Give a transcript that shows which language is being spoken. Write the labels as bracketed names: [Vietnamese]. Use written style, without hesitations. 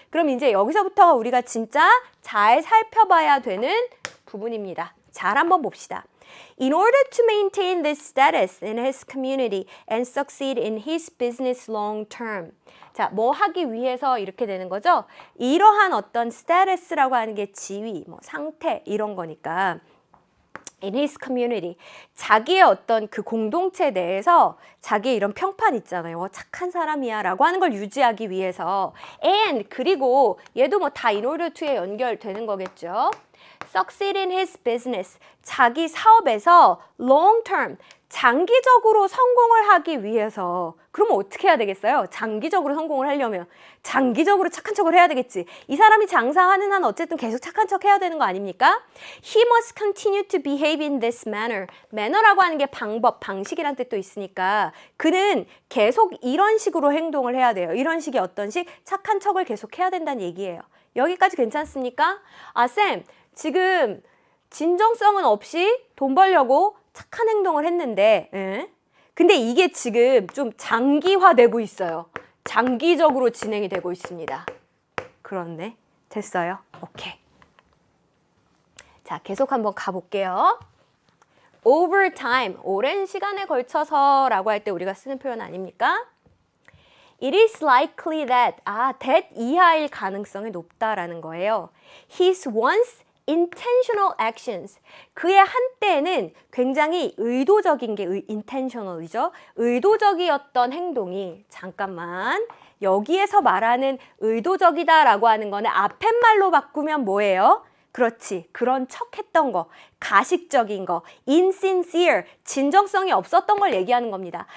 [Korean] 그럼 이제 여기서부터 우리가 진짜 잘 살펴봐야 되는 부분입니다. 잘 한번 봅시다. [English] In order to maintain this status in his community and succeed in his business long term. [Korean] 자, 뭐 하기 위해서 이렇게 되는 거죠? 이러한 어떤 status라고 하는 게 지위, 뭐 상태 이런 거니까 [English] in his community. [Korean] 자기의 어떤 그 공동체 내에서 자기의 이런 평판 있잖아요. 착한 사람이야 라고 하는 걸 유지하기 위해서 and 그리고 얘도 뭐 다 [English] in order to [Korean] 에 연결되는 거겠죠. [English] Succeed in his business. [Korean] 자기 사업에서 [English] long term, [Korean] 장기적으로 성공을 하기 위해서. 그러면 어떻게 해야 되겠어요? 장기적으로 성공을 하려면 장기적으로 착한 척을 해야 되겠지. 이 사람이 장사하는 한 어쨌든 계속 착한 척 해야 되는 거 아닙니까? [English] He must continue to behave in this manner. [Korean] manner라고 하는 게 방법, 방식이란 뜻도 있으니까 그는 계속 이런 식으로 행동을 해야 돼요. 이런 식의 어떤 식? 착한 척을 계속 해야 된다는 얘기예요. 여기까지 괜찮습니까? 아, 쌤, 지금 진정성은 없이 돈 벌려고 착한 행동을 했는데 근데 이게 지금 좀 장기화되고 있어요. 장기적으로 진행이 되고 있습니다. 그렇네. 됐어요. 오케이. 자, 계속 한번 가볼게요. [English] Over time, [Korean] 오랜 시간에 걸쳐서 라고 할 때 우리가 쓰는 표현 아닙니까? [English] It is likely that, that [Korean] 이하일 가능성이 높다라는 거예요. [English] His once intentional actions. [Korean] 그의 한때는 굉장히 의도적인 게 intentional이죠. 의도적이었던 행동이 잠깐만 여기에서 말하는 의도적이다라고 하는 거는 앞에 말로 바꾸면 뭐예요? 그렇지. 그런 척 했던 거, 가식적인 거, insincere, 진정성이 없었던 걸 얘기하는 겁니다.